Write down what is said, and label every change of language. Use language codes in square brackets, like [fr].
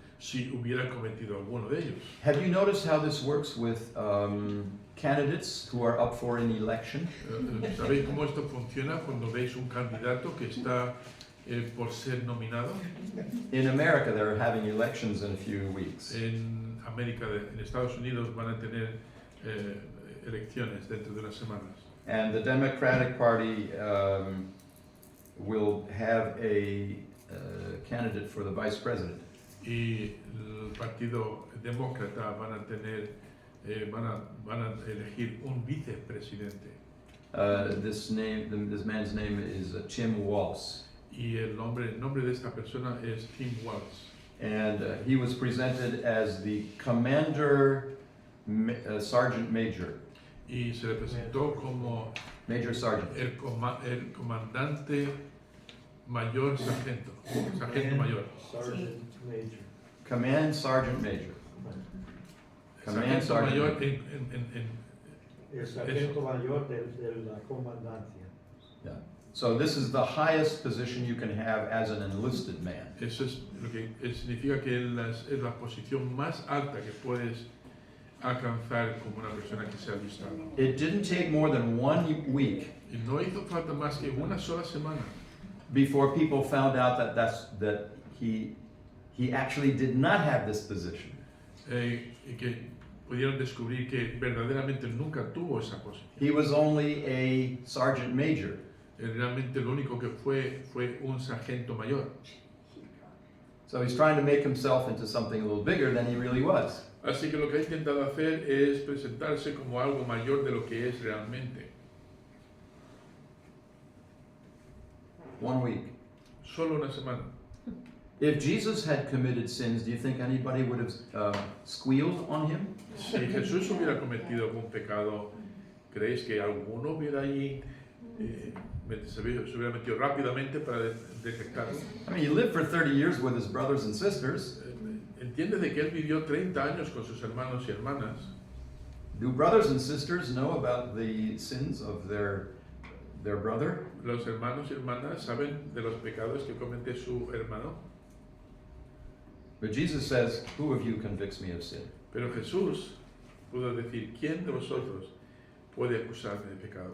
[es] si hubiera cometido alguno de ellos. [en] Have you noticed how this works with candidates who are up for an election? [es] ¿Sabéis cómo esto funciona cuando veis un candidato que está por ser nominado? [en] In America, they're having elections in a few weeks. [es] En en Estados Unidos van a tener elecciones dentro de unas semanas. [en] And the Democratic Party will have a candidate for the vice president. [es] Y el Partido Demócrata van a tener, van a elegir un vicepresidente. [en] This man's name is Tim Walz. [es] Y el nombre de esta persona es Tim Walz. [en] And he was presented as the commander, sergeant major, [es] Y se le presentó como [en] major sergeant. [es] el comandante mayor sargento mayor. [en] Sergeant Major. Command sergeant major. Command [es] Sargento mayor [en] sergeant. [es] El sargento mayor de la comandancia. [en] Yeah. So this is the highest position you can have as an enlisted man. [es] Eso es lo que significa que es la posición más alta que puedes alcanzar como una persona que se ha alistado. [en] It didn't take more than 1 week [es] Y no hizo falta más que una sola semana [en] before people found out that he actually did not have this position. [es] y que pudieron descubrir que verdaderamente nunca tuvo esa posición. [en] He was only a sergeant major. [es] Realmente lo único que fue un sargento mayor. [en] So he's trying to make himself into something a little bigger than he really was. [es] Así que lo que ha intentado hacer es presentarse como algo mayor de lo que es realmente. [en] 1 week. [es] Solo una semana. [en] If Jesus had committed sins, do you think anybody would have squealed on him? [es] Si Jesús hubiera cometido algún pecado, ¿creéis que alguno hubiera ahí se hubiera metido rápidamente para detectarlo? [en] I mean, he lived for 30 years with his brothers and sisters. [es] Entiende de que él vivió 30 años con sus hermanos y hermanas. [en] Do brothers and sisters know about the sins of their brother? [es] Los hermanos y hermanas saben de los pecados que comete su hermano. [en] But Jesus says, who of you convicts me of sin? [es] Pero Jesús pudo decir, ¿quién de vosotros puede acusarme de pecado?